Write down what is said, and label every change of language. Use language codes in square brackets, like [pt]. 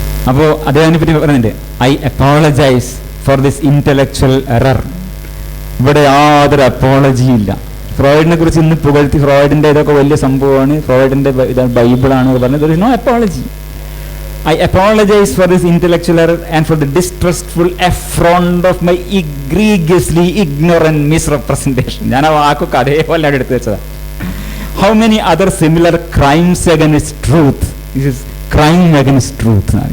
[ml] അപ്പോൾ അദ്ദേഹത്തിനെ പറ്റി പറയുന്നുണ്ട്, [en] I apologize for this intellectual error. [ml] ഇവിടെ യാതൊരു അപ്പോളജിയും ഇല്ല. ഫ്രോയിഡിനെ കുറിച്ച് ഇന്ന് പുകഴ്ത്തി, ഫ്രോയിഡിൻ്റെ ഇതൊക്കെ വലിയ സംഭവമാണ്, ഫ്രോയിഡിൻ്റെ ബൈബിളാണ് പറഞ്ഞത്. [en] There is no apology. I apologize for this intellectual error and for the distrustful affront of my egregiously ignorant misrepresentation. [ml] ഞാൻ ആ വാക്കൊക്കെ അതേപോലെ എടുത്തു വെച്ചതാണ്. [en] How many other similar crimes against truth? This is crime against truth.